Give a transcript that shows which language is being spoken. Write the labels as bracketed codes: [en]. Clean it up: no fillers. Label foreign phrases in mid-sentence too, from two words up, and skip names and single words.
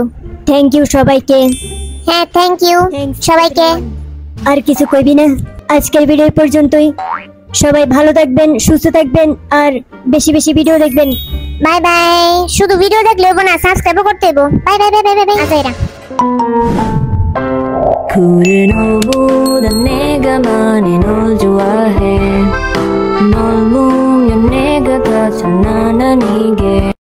[en] thank you [bn] সবাইকে। হ্যাঁ, [en] thank you [bn] সবাইকে। আর কিছু কইবি না? আজকের ভিডিও পর্যন্তই। সবাই ভালো থাকবেন, সুস্থ থাকবেন, আর বেশি বেশি ভিডিও দেখবেন। বাই বাই। শুধু ভিডিও দেখলে হবে না, সাবস্ক্রাইবও করতে হবে। বাই বাই বাই বাই বাই। আচ্ছা এরা [ko] 그래 너보다 내가 많이 널 좋아해 널 보면 내가 다 장난 아니게